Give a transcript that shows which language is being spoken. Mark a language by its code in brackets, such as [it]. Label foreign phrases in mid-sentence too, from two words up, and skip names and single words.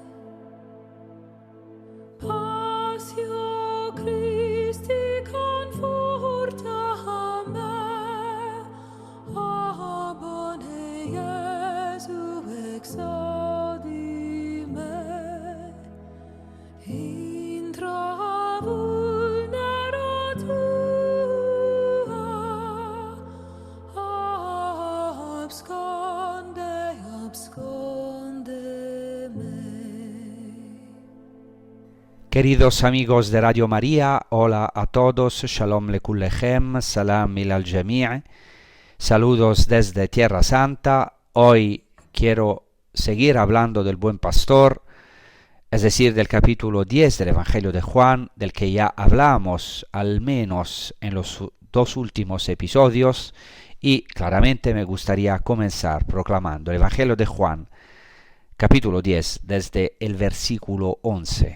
[la] Passio Christi conforta me, abone Iesu exaudi me, intra vulnera tua, absconde me. [es] Queridos amigos de Radio María, hola a todos, [he] שלום לכולכם, [ar] سلام الجميع', [es] saludos desde Tierra Santa. Hoy quiero seguir hablando del Buen Pastor, es decir, del capítulo 10 del Evangelio de Juan, del que ya hablamos al menos en los dos últimos episodios, y claramente me gustaría comenzar proclamando el Evangelio de Juan, capítulo 10, desde el versículo 11.